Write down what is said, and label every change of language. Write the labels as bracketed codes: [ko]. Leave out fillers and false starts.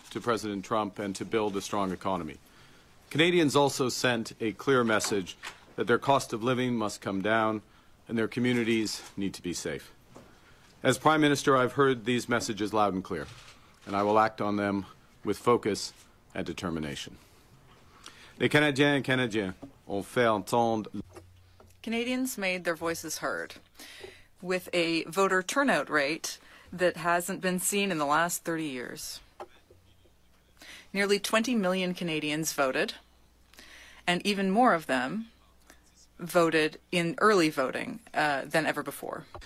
[en] to President Trump and to build a strong economy. Canadians also sent a clear message that their cost of living must come down and their communities need to be safe. As Prime Minister, I've heard these messages loud and clear, and I will act on them with focus and determination. [fr] Les Canadiens et Canadiennes ont fait entendre. [en] Canadians made their voices heard with a voter turnout rate that hasn't been seen in the last 30 years. Nearly 20 million Canadians voted, and even more of them voted in early voting than ever before.